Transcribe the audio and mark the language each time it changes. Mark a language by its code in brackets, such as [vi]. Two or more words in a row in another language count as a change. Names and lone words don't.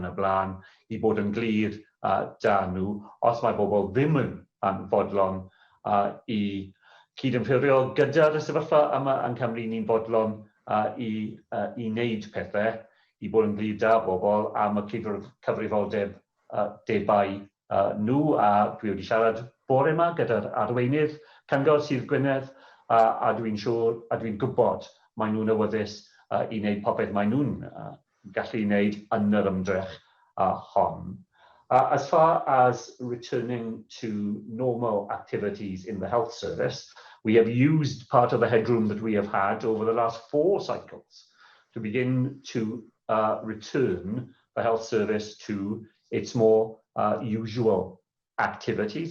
[cy] yn y blaen, i bod yn glir da nhw, os mae bobl ddim yn fodlon i cydymffurfio gyda'r sefyllfa yma yn Cymru, ni'n fodlon i wneud pethau, i bod yn glir da bobl am y cyfrifoldeb debau nhw, a dwi wedi siarad bore yma gyda'r arweinydd Cyngor Sir Gwynedd, a dwi'n siŵr, a dwi'n gwybod mae nhw'n awyddus i wneud popeth mae nhw'n gallu wneud yn yr ymdrech hon. [en] As far as returning to normal activities in the health service, we have used part of the headroom that we have had over the last 4 cycles to begin to return the health service to its more usual activities.